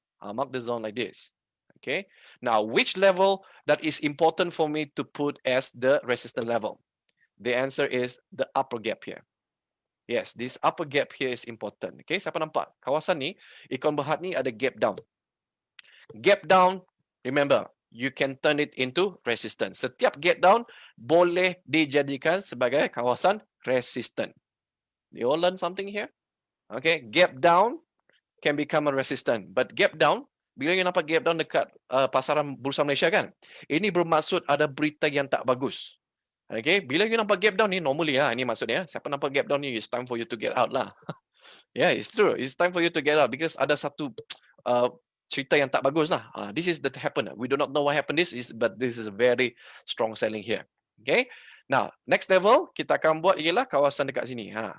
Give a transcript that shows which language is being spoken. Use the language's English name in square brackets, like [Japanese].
[English] I'll mark the zone like this, okay. Now which level that is important for me to put as the resistance level? The answer is the upper gap here. Yes, this upper gap here is important. Okay, [Malay] siapa nampak? Kawasan ni, ikon berhad ni ada gap down. [English] Gap down, remember, you can turn it into resistance. [Malay] Setiap gap down boleh dijadikan sebagai kawasan resistance. [English] You all learn something here? Okay, gap down can become a resistance. But gap down, [Malay] bila you nampak gap down dekat pasaran Bursa Malaysia kan, ini bermaksud ada berita yang tak bagus. Okay, bila you nampak gap down ni, normally ini maksudnya, siapa nampak gap down ni, [English] it's time for you to get out lah. Yeah, it's true. It's time for you to get out because [Malay] ada satu cerita yang tak bagus lah. [English] This is that happen. We do not know what happened but this is a very strong selling here. Okay. [Malay] Now, next level kita akan buat ialah kawasan dekat sini.